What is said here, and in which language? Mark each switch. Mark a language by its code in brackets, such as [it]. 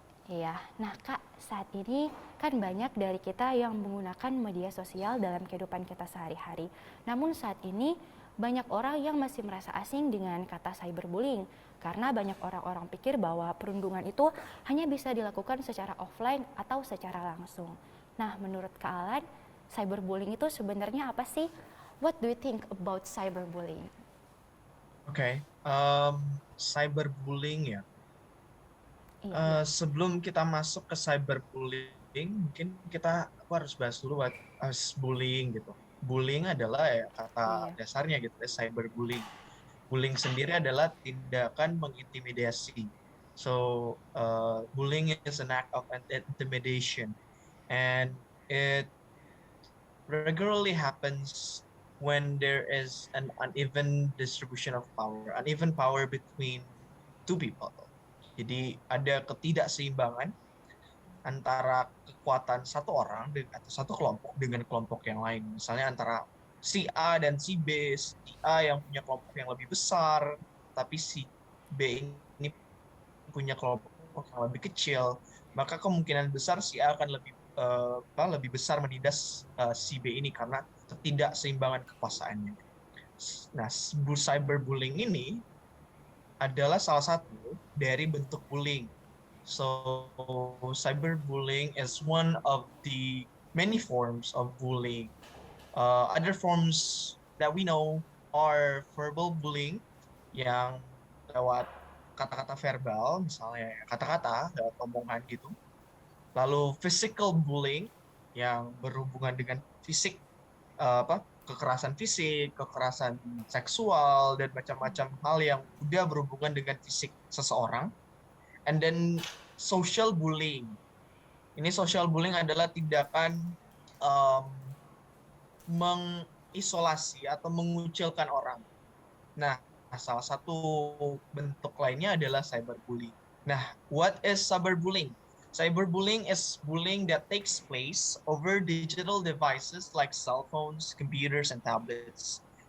[id] Iya, nah Kak, saat ini kan banyak dari kita yang menggunakan media sosial dalam kehidupan kita sehari-hari. Namun saat ini banyak orang yang masih merasa asing dengan kata cyberbullying karena banyak orang-orang pikir bahwa perundungan itu hanya bisa dilakukan secara offline atau secara langsung. Nah, menurut Kak Alan, cyberbullying itu sebenarnya apa sih? [en] What do you think about cyberbullying? [id] Oke, cyberbullying ya. Iya, iya. Sebelum kita masuk ke cyberbullying, mungkin aku harus bahas dulu [en] what is bullying [id] gitu. Bullying adalah ya kata Iya. dasarnya gitu ya, cyberbullying. Bullying sendiri adalah tindakan mengintimidasi. [en] So, bullying is an act of intimidation, and it regularly happens when there is an uneven distribution of power, uneven power between two people. [id] Jadi ada ketidakseimbangan antara kekuatan satu orang atau satu kelompok dengan kelompok yang lain. Misalnya antara si A dan si B, si A yang punya kelompok yang lebih besar, tapi si B ini punya kelompok yang lebih kecil, maka kemungkinan besar si A akan lebih besar menindas si B ini karena ketidakseimbangan kekuasaannya. Nah, cyberbullying ini adalah salah satu dari bentuk bullying. [en] So, cyberbullying is one of the many forms of bullying. Other forms that we know are verbal bullying, [id] yang lewat kata-kata verbal, misalnya kata-kata, lewat omongan gitu. Lalu physical bullying, yang berhubungan dengan fisik, kekerasan fisik, kekerasan seksual, dan macam-macam hal yang udah berhubungan dengan fisik seseorang. [en] And then social bullying. [id] Ini social bullying adalah tindakan um, mengisolasi atau mengucilkan orang. Nah, salah satu bentuk lainnya adalah cyberbullying. [en] Nah, what is cyberbullying? Cyberbullying is bullying that takes place over digital devices like cell phones, computers, and tablets.